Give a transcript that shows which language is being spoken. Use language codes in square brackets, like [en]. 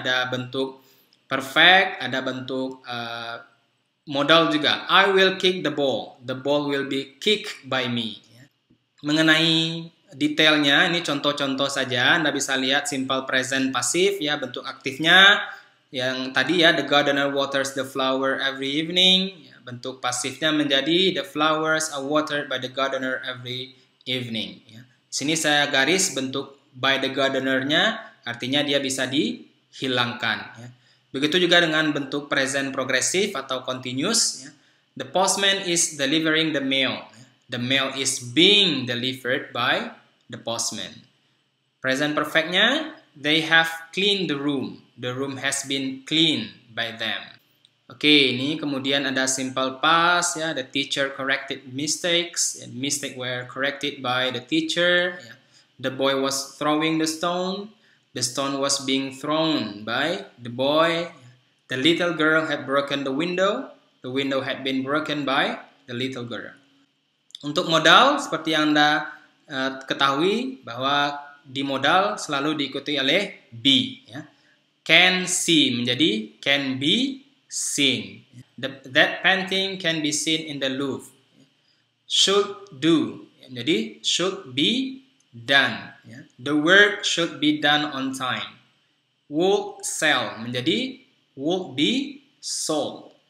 [id] Ada bentuk perfect, ada bentuk modal juga. [en] I will kick the ball will be kicked by me. [id] Mengenai detailnya, ini contoh-contoh saja. Anda bisa lihat simple present pasif, ya, bentuk aktifnya yang tadi, ya, [en] the gardener waters the flower every evening. [id] Ya, bentuk pasifnya menjadi [en] the flowers are watered by the gardener every evening. Ya. [id] Sini saya garis bentuk by the gardener-nya, artinya dia bisa dihilangkan. Ya. Begitu juga dengan bentuk present progresif atau continuous. Ya. [en] The postman is delivering the mail. The mail is being delivered by the postman. Present perfectnya, they have cleaned the room. The room has been cleaned by them. [id] Oke, ini kemudian ada simple past, ya. [en] The teacher corrected mistakes, and mistakes were corrected by the teacher. Ya. The boy was throwing the stone. The stone was being thrown by the boy. The little girl had broken the window. The window had been broken by the little girl. [id] Untuk modal, seperti yang Anda ketahui, bahwa di modal selalu diikuti oleh be. [en] Ya. Can see [id] menjadi [en] can be seen. That painting can be seen in the Louvre. Should do, [id] jadi [en] should be done. Ya. The work should be done on time. Would sell [id] menjadi [en] would be sold.